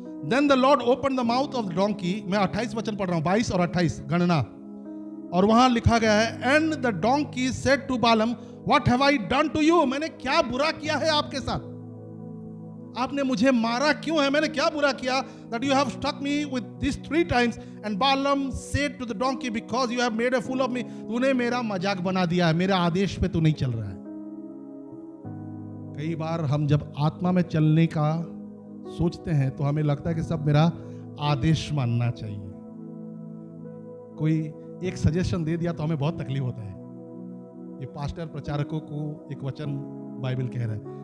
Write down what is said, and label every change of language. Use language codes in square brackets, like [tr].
[en] Then the Lord opened the mouth of the donkey। [hi] मैं 28 वचन पढ़ रहा हूं, 22 और 28 गणना, और वहां लिखा गया है, [en] and the donkey said to Balaam, what have I done to you? [hi] मैंने क्या बुरा किया है आपके साथ, आपने मुझे मारा क्यों है, मैंने क्या बुरा किया, [en] that you have struck me with these 3 times। and Balaam said to the donkey, because you have made a fool of me। [hi] तूने मेरा मजाक बना दिया है, मेरे आदेश पे तू नहीं चल रहा है। कई बार हम जब आत्मा में चलने का सोचते हैं तो हमें लगता है कि सब मेरा आदेश मानना चाहिए। कोई एक सजेशन दे दिया तो हमें बहुत तकलीफ होता है। ये पास्टर प्रचारकों को एक वचन बाइबल कह रहा है।